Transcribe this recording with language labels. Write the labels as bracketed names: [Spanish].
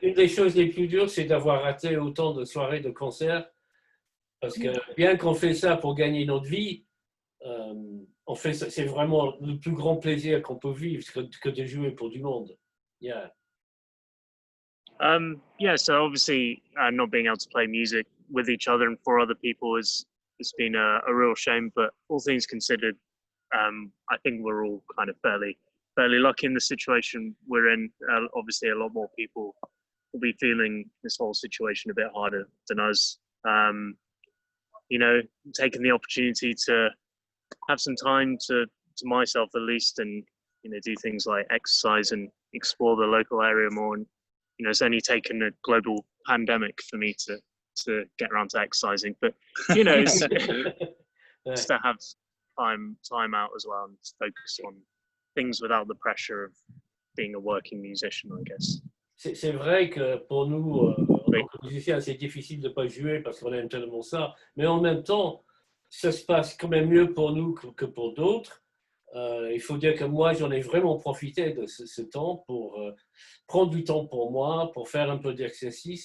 [French] Une des choses les plus dures, c'est d'avoir raté autant de soirées de concerts, parce que bien qu'on fait ça pour gagner notre vie, on fait ça, c'est vraiment le plus grand plaisir qu'on peut vivre que de jouer pour du monde. [English] Yeah. So obviously not being able to play music with each other and for other people it's been a real shame, but all things considered, I think we're all kind of fairly lucky in the situation we're in. Obviously a lot more people will be feeling this whole situation a bit harder than us. Taking the opportunity to have some time to myself at least, and do things like exercise and explore the local area more. And it's only taken a global pandemic for me to get around to exercising, but it's just to have time out as well and focus on things without the pressure of being a working musician, I guess. [French] C'est vrai que pour nous, en tant que musiciens, c'est difficile de ne pas jouer parce qu'on aime tellement ça, mais en même temps, ça se passe quand même mieux pour nous que pour d'autres. Il faut dire que moi, j'en ai vraiment profité de ce temps pour prendre du temps pour moi, pour faire un peu d'exercice.